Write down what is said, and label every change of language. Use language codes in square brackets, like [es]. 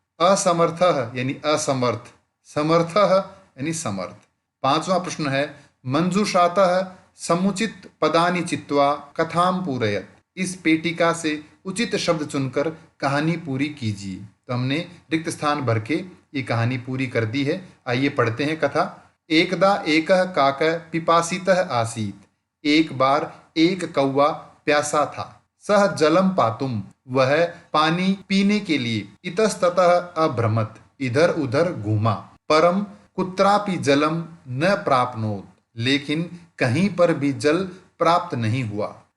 [hi] असमर्थः यानी असमर्थ, समर्थः यानी समर्थ। पांचवा प्रश्न है [sa] मंजूषातः समुचित पदानि चित्वा कथां पूरयत। [hi] इस पेटिका से उचित शब्द चुनकर कहानी पूरी कीजिए। तो हमने रिक्त स्थान भर के ये कहानी पूरी कर दी है। आइए पढ़ते हैं कथा। [sa] एकदा एकः काकः पिपासितः आसीत्। [hi] एक बार एक कौवा प्यासा था। [sa] सह जलम पातुम, [hi] वह पानी पीने के लिए [sa] इतस्ततः अभ्रमत, [hi] इधर उधर घूमा। [sa] परम कुत्रापि जलम न प्राप्नोत, [hi] लेकिन कहीं पर भी जल प्राप्त नहीं हुआ।